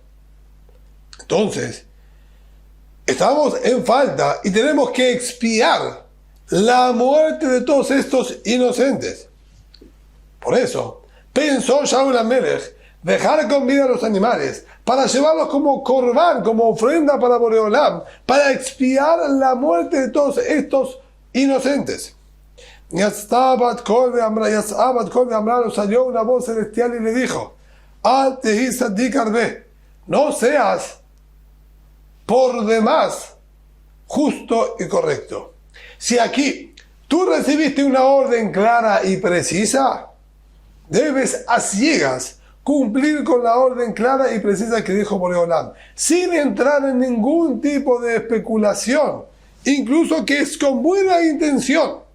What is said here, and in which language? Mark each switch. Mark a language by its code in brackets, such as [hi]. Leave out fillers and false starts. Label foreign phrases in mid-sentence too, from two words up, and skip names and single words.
[es] Entonces, estamos en falta y tenemos que expiar la muerte de todos estos inocentes. Por eso, pensó Shaul HaMelech dejar con vida a los animales para llevarlos como corbán, como ofrenda para Boreolam, para expiar la muerte de todos estos inocentes. [he] יצאה בת קול ואמרה, [es] salió una voz celestial y le dijo: [he] אל תהי צדיק הרבה, [es] no seas por demás justo y correcto. Si aquí tú recibiste una orden clara y precisa, debes a ciegas cumplir con la orden clara y precisa que dijo Boreolam, sin entrar en ningún tipo de especulación, incluso que es con buena intención.